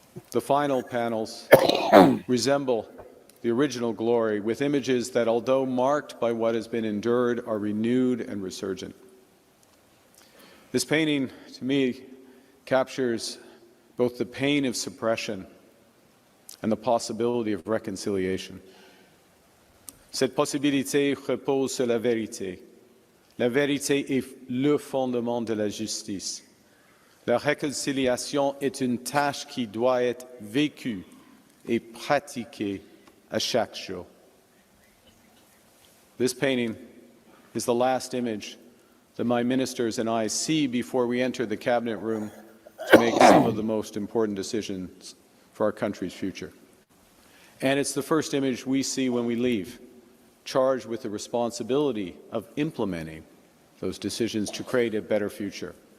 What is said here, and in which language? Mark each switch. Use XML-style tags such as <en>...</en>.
<en>The final panels resemble the original glory, with images that, although marked by what has been endured, are renewed and resurgent. This painting, to me, captures both the pain of suppression and the possibility of reconciliation.</en> <fr>Cette possibilité repose sur la vérité. La vérité est le fondement de la justice. La réconciliation est une tâche qui doit être vécue et pratiquée à chaque jour.</fr> <en>This painting is the last image that my ministers and I see before we enter the Cabinet Room to make some of the most important decisions for our country's future. And it's the first image we see when we leave, charged with the responsibility of implementing those decisions to create a better future.</en>